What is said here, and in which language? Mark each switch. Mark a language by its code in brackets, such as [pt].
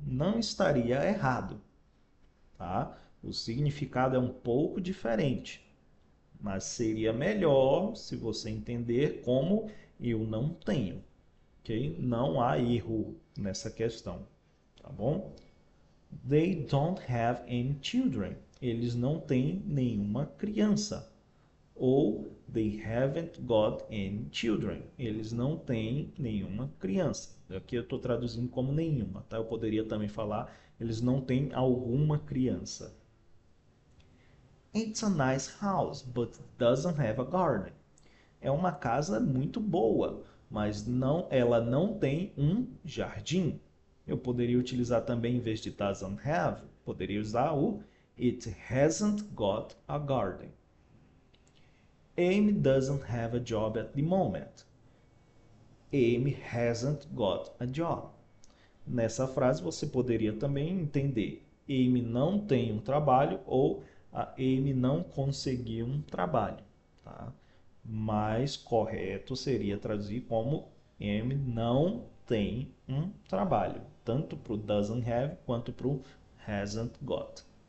[pt] Não estaria errado, tá? O significado é um pouco diferente, mas seria melhor se você entender como eu não tenho, ok? Não há erro nessa questão, tá bom? [en] They don't have any children. [pt] Eles não têm nenhuma criança. [en] Ou they haven't got any children. [pt] Eles não têm nenhuma criança. Aqui eu estou traduzindo como nenhuma, tá? Eu poderia também falar eles não têm alguma criança. [en] It's a nice house, but doesn't have a garden. [pt] É uma casa muito boa, mas ela não tem um jardim. Eu poderia utilizar também, em vez de [en] doesn't have, [pt] poderia usar o [en] it hasn't got a garden. Amy doesn't have a job at the moment. Amy hasn't got a job. [pt] Nessa frase você poderia também entender Amy não tem um trabalho ou a Amy não conseguiu um trabalho, tá? Mais correto seria traduzir como Amy não tem um trabalho, tanto para o [en] doesn't have [pt] quanto para o [en] hasn't got.